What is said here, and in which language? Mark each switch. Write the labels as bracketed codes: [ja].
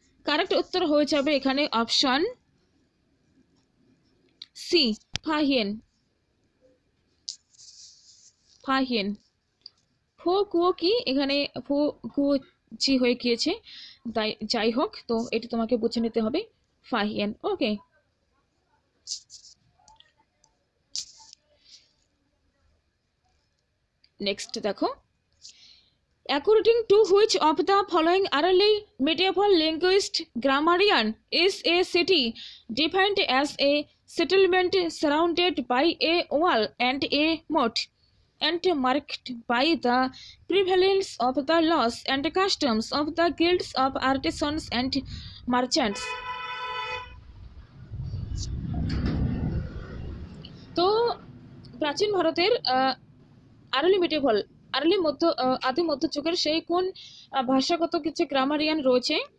[bn] Correct উত্তর হয়ে যাবে এখানে অপশন সি, ফা হিয়েন, ফা হিয়েন। ফো কুয়ো কি এখানে ফো কুয়ো জি হয়ে গিয়েছে, যাই হোক, তো এটি তোমাকে বুঝে নিতে হবে, ফা হিয়েন। ওকে, নেক্সট দেখো, [en] according to which of the following early medieval linguist grammarian is a city defined as a settlement surrounded by a wall and a moat and marked by the prevalence of the laws and customs of the guilds of artisans and merchants? [bn] তো প্রাচীন ভারতের early মিডিয়েভাল, early আদি মধ্যযুগের সেই কোন ভাষাগত কিছু গ্রামারিয়ান রয়েছে,